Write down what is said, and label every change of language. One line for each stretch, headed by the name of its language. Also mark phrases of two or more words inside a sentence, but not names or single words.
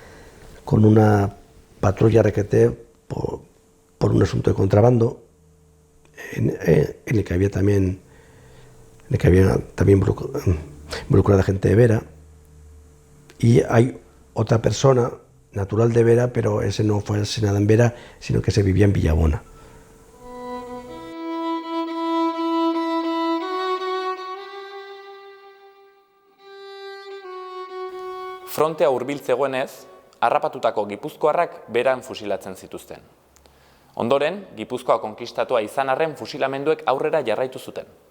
Spanish: patrulla requete por un asunto de contrabando, en el que había también involucrada gente de Vera, y hay otra persona natural de Vera, pero ese no fue asesinado en Vera, sino que se vivía en Villabona.
Basque: Frontea hurbil zegoenez, harrapatutako gipuzkoarrak beran fusilatzen zituzten. Ondoren, Gipuzkoa konkistatua izan arren fusilamenduek aurrera jarraitu zuten.